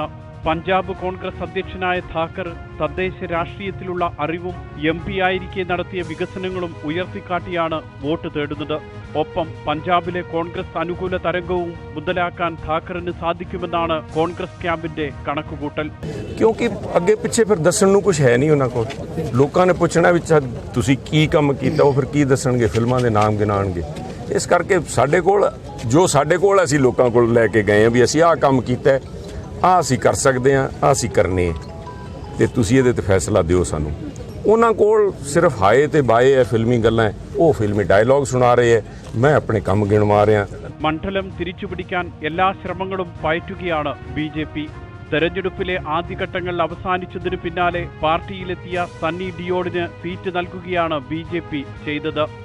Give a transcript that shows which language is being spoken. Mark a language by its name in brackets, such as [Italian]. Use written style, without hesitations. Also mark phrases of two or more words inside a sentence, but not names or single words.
[Malayalam] പഞ്ചാബ് കോൺഗ്രസ് അധ്യക്ഷനായ ധാക്കർ തദ്ദേശ രാഷ്ട്രീയത്തിലുള്ള അറിവും MP ആയിരിക്കെ നടത്തിയ വികസനങ്ങളും ഉയർത്തിക്കാട്ടിയാണ് വോട്ട് തേടുന്നത്. ഒപ്പം പഞ്ചാബിലെ കോൺഗ്രസ് അനുകൂല തരംഗവും മുതലാക്കാൻ ധാക്കറിന് സാധിക്കുമെന്നാണ് കോൺഗ്രസ് ക്യാമ്പിന്റെ കണക്കുകൂട്ടൽ. [Punjabi] क्योंकि ਅੱਗੇ ਪਿੱਛੇ ਫਿਰ ਦੱਸਣ ਨੂੰ ਕੁਝ ਹੈ ਨਹੀਂ ਉਹਨਾਂ ਕੋਲ. ਲੋਕਾਂ ਨੇ ਪੁੱਛਣਾ ਵੀ ਤੁਸੀਂ ਕੀ ਕੰਮ ਕੀਤਾ, ਉਹ ਫਿਰ ਕੀ ਦੱਸਣਗੇ, ਫਿਲਮਾਂ ਦੇ ਨਾਮ ਗਿਣਾਣਗੇ. ਇਸ ਕਰਕੇ ਸਾਡੇ ਕੋਲ ਜੋ ਸਾਡੇ ਕੋਲ ਅਸੀਂ ਲੋਕਾਂ ਕੋਲ ਲੈ ਕੇ ਗਏ ਆ ਵੀ ਅਸੀਂ ਆਹ ਕੰਮ ਕੀਤਾ, ਆਹ ਅਸੀਂ ਕਰ ਸਕਦੇ ਆ, ਆਹ ਅਸੀਂ ਕਰਨੇ ਤੇ ਤੁਸੀਂ ਇਹਦੇ ਤੇ ਫੈਸਲਾ ਦਿਓ ਸਾਨੂੰ. ਉਹਨਾਂ ਕੋਲ ਸਿਰਫ ਹਾਏ ਤੇ ਬਾਏ ਹੈ, ਫਿਲਮੀ ਗੱਲਾਂ, ਉਹ ਫਿਲਮੀ ഡയലോഗ് ਸੁਣਾ ਰਹੇ ਹੈ, [Hindi] मैं अपने काम गिणवा रहा. [Malayalam] മണ്ഡലം തിരിച്ചുപിടിക്കാൻ എല്ലാ ശ്രമങ്ങളും പയറ്റുകയാണ് BJP. തെരഞ്ഞെടുപ്പിലെ ആദ്യഘട്ടങ്ങൾ അവസാനിച്ചതിന് പിന്നാലെ പാർട്ടിയിലെത്തിയ സണ്ണി ഡിയോളിന് സീറ്റ് നൽകുകയാണ് BJP ചെയ്തത്.